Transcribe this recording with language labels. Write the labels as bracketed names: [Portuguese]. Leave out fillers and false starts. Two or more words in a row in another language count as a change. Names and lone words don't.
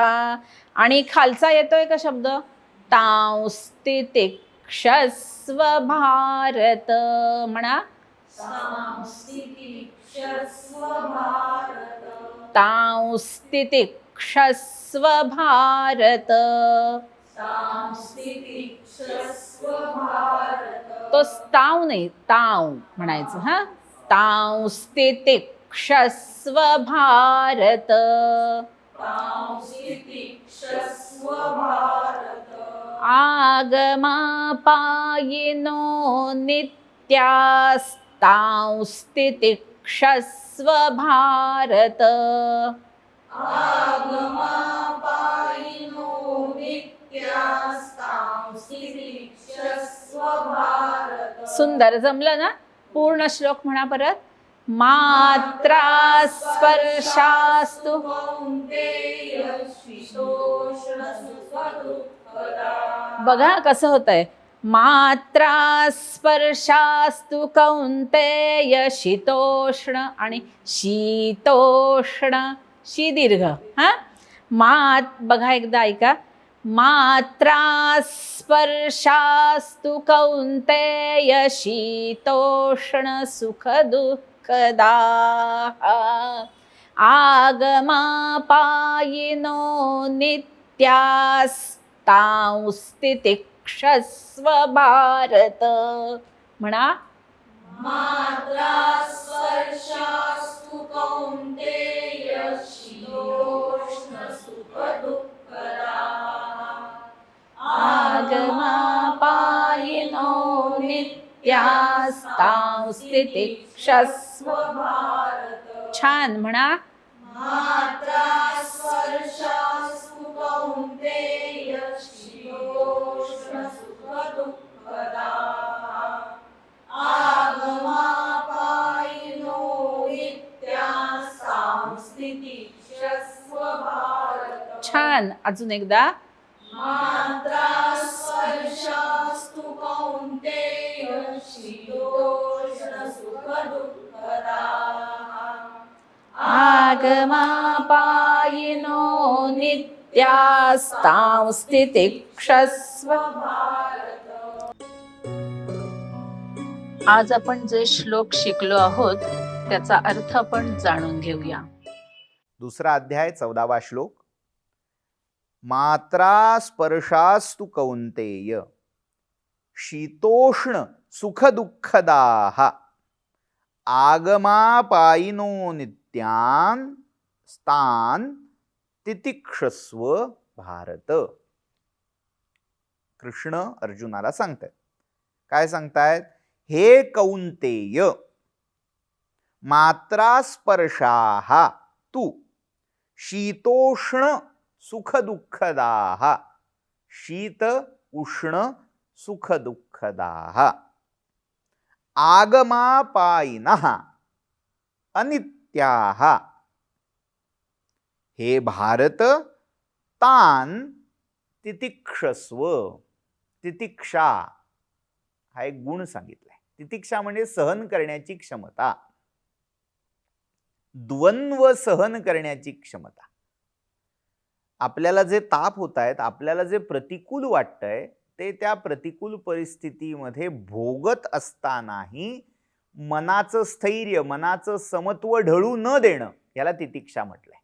[Marathi] आणि खालचा येतोय का शब्द? [Sanskrit] तां स्थितिक्षस्व भारत. म्हणा. तां स्थितिक्षस्व भारत. [Marathi] तो स्ताव नाही, ताव म्हणायचं. हा, [Sanskrit] तां स्थितिक्षस्व भारत. आगमापायिनो नित्यास्तां स्थितिक्षस्व भारत. [Marathi] सुंदर, जमलं ना? पूर्ण श्लोक म्हणा परत. [Sanskrit] मात्रा स्पर्शास्तु. [Marathi] बघा कसं होतंय. [Sanskrit] मात्रा स्पर्शास्तु कौन्तेय शीतोष्ण आणि शीतोष्ण, [Marathi] शी दीर्घ. हा, बघा एकदा ऐका. [Sanskrit] मात्रा स्पर्शास्तु कौन्तेय शीतोष्ण सुख दुःखदाः. आगमापायिनो नित्यास्तां स्थितिक्षस्व भारत. [Marathi] म्हणा. [Sanskrit] मात्रा स्पर्शास्तु कौन्तेय शीतोष्ण सुखदुःखदाः आगमापायिनो नित्यास्तां स्थितिक्षस्व भारत. [Marathi] छान म्हणा. [Sanskrit] मात्रा स्पर्शास्तु कौन्तेय शीतोष्ण सुखदुःखदाः आगमापायिनो नित्यास्तां स्थितिक्षस्व भारत. [Marathi] छान. अजून एकदा. [Sanskrit] मात्रा स्पर्शास्तु कौन्तेय शीतोष्ण सुखदुःखदाः आगमापायिनो नित्यास्तां स्थितिक्षस्व भारत. [Marathi] आज आपण जे श्लोक शिकलो आहोत त्याचा अर्थ आपण जाणून घेऊया. दुसरा अध्याय 14वा श्लोक. [Sanskrit] मात्रा स्पर्शास्तु कौन्तेय शीतोष्ण सुखदुःखदाः आगमापायिनो नित्यान् स्तान् तितिक्षस्व भारत. [Marathi] कृष्ण अर्जुनाला सांगतायत. काय सांगतायत? [Sanskrit] हे कौन्तेय मात्रा स्पर्शाः तु शीतोष्ण सुखदुःखदाः शीत उष्ण सुखदुःखदाः आगमापायिनः अनित्याः. हे भारत तान तितिक्षस्व. [Marathi] तितिक्षा हा एक गुण सांगितलाय. तितिक्षा म्हणजे सहन करण्याची क्षमता, द्वंद्व सहन करण्याची क्षमता. आपल्याला जे ताप होत आहेत, आपल्याला जे प्रतिकूल वाटतंय ते त्या प्रतिकूल परिस्थितीमध्ये भोगत असतानाही मनाचं स्थैर्य, मनाचं समत्व ढळू न देणं, याला तितिक्षा म्हटलंय.